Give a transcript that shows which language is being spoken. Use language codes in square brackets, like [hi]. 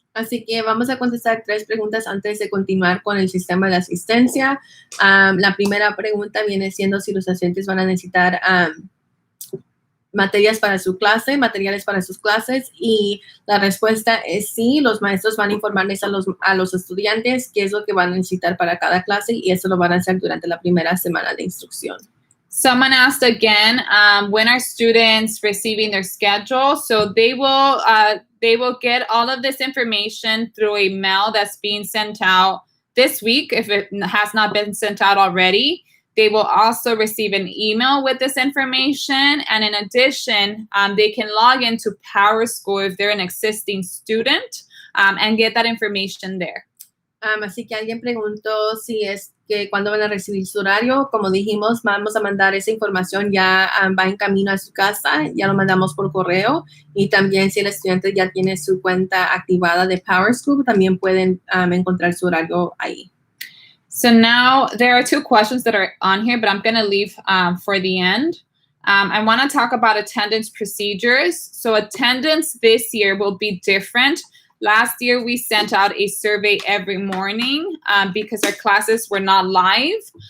[es] Así que vamos a contestar 3 preguntas antes de continuar con el sistema de asistencia. La primera pregunta viene siendo si los estudiantes van a necesitar materiales para sus clases, y la respuesta es sí. Los maestros van a informarles a los estudiantes qué es lo que van a necesitar para cada clase, y eso lo van a hacer durante la primera semana de instrucción. [en] Someone asked again, when are students receiving their schedule? So they will get all of this information through a mail that's being sent out this week if it has not been sent out already. They will also receive an email with this information. And in addition, they can log into PowerSchool if they're an existing student and get that information there. [es] Así que alguien preguntó si que cuando van a recibir su horario, como dijimos, vamos a mandar esa información, ya va en camino a su casa, ya lo mandamos por correo, y también si el estudiante ya tiene su cuenta activada de PowerSchool, también pueden encontrar su horario ahí. [en] So now there are 2 questions that are on here, but I'm going to leave for the end. I want to talk about attendance procedures. So attendance this year will be different. Last year, we sent out a survey every morning because our classes were not live.